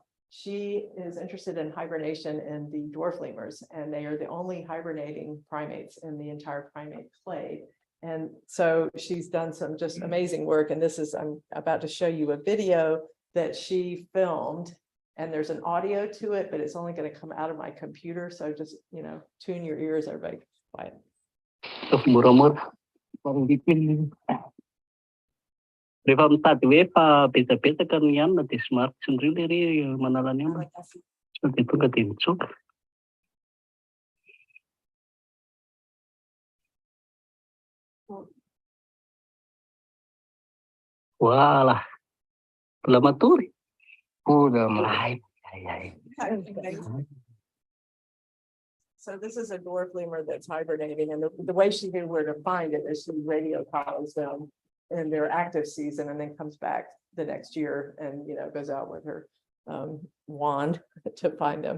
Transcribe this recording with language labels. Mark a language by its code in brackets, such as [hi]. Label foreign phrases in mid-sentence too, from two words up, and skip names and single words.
[en] She is interested in hibernation in the dwarf lemurs, and they are the only hibernating primates in the entire primate clade. And so she's done some just amazing work. And this is, I'm about to show you a video that she filmed, and there's an audio to it, but it's only going to come out of my computer. So just, tune your ears, everybody. Quiet. [mg] Rehefa mitady hoe fa betsabetsaka ny hanina dia somary tsindrio lery manala ny hanina. Dia tonga dia mitsoka. Voilà. Mbola matory. [en] So this is a dwarf lemur that's hibernating, and the way she knew where to find it is she radio calls them in their active season, and then comes back the next year and goes out with her wand to find them.